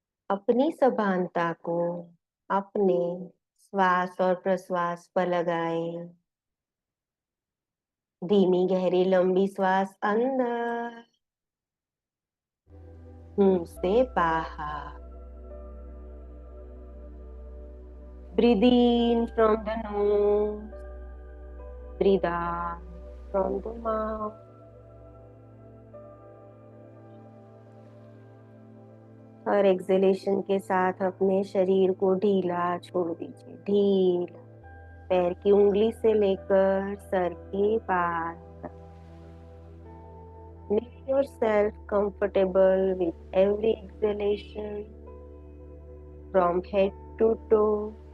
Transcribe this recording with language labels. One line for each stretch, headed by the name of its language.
Hindi: अपनी सभानता को अपने श्वास और प्रश्वास पर लगाए। धीमी गहरी लंबी श्वास अंदर, मुंह से बाहर।
English: Breathe in from the nose, breathe out from the mouth.
Hindi: और एक्सहेलेशन के साथ अपने शरीर को ढीला छोड़ दीजिए, ढीला। पैर की उंगली से लेकर सर के बाल तक।
English: Make yourself comfortable with every exhalation from head to toe.